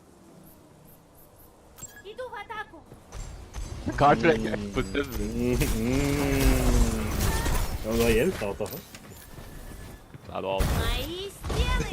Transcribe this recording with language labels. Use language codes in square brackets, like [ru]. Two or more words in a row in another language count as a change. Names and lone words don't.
[ru] Иду в атаку. [no] Kanskje det er på stedet. Ja, du har hjelp da, altså. Nei, det var alt. [ru] Мои стены.